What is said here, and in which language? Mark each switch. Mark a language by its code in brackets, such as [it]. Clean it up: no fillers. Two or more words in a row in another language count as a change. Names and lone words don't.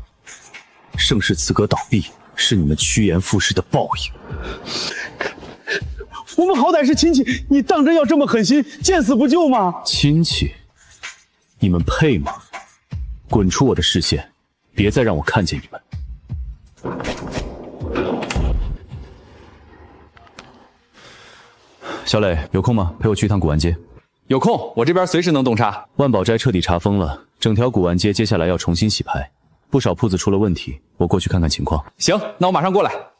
[zh] 盛世四哥倒閉是你們趨炎附勢的報應。我們好歹是親戚，你當真要這麼狠心，見死不救嗎？親戚，你們配嗎？滾出我的視線，別再讓我看見你們。 小磊，有空吗？陪我去一趟古玩街。有空，我这边随时能洞察。万宝斋彻底查封了，整条古玩街接下来要重新洗牌，不少铺子出了问题，我过去看看情况。行，那我马上过来。